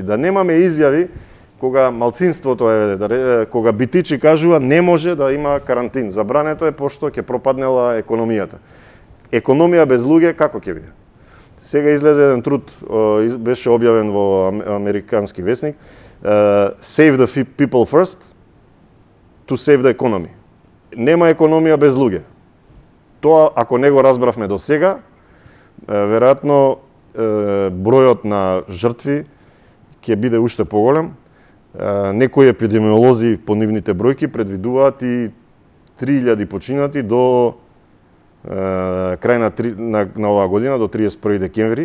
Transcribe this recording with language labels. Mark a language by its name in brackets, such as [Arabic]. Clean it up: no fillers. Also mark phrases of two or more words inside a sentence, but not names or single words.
[Macedonian] Да немаме изјави кога малцинството кога битичи кажува не може да има карантин. Забрането е пошто ќе пропаднела економијата. Економија без луѓе како ќе биде? Сега излезе еден труд, беше објавен во американски весник, [English] Save the people first to save the economy. [Macedonian] Нема економија без луѓе. Тоа, ако не го разбравме до сега, веројатно бројот на жртви ќе биде уште поголем. Некои епидемиолози по нивните бројки предвидуваат и 3000 починати до крај на оваа година, до 31 декември.